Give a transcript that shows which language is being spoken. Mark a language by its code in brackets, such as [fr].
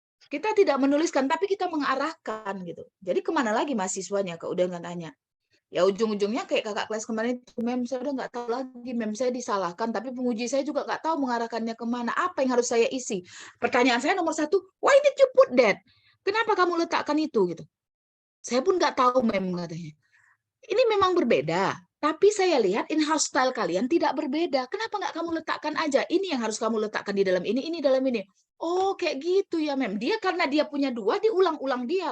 [id] Kita tidak menuliskan, tapi kita mengarahkan gitu. Jadi kemana lagi mahasiswanya? Udah nggak tanya. Ya ujung-ujungnya kayak kakak kelas kemarin itu, mem saya udah nggak tahu lagi, mem saya disalahkan, tapi penguji saya juga nggak tahu mengarahkannya kemana. Apa yang harus saya isi? [en] Pertanyaan saya nomor 1, why did you put that? [id] Kenapa kamu letakkan itu gitu? Saya pun nggak tahu, mem katanya. Ini memang berbeda, tapi saya lihat in-house style kalian tidak berbeda. Kenapa nggak kamu letakkan aja? Ini yang harus kamu letakkan di dalam ini dalam ini. Oh, kayak gitu ya, mem. Dia karena dia punya 2, diulang-ulang dia.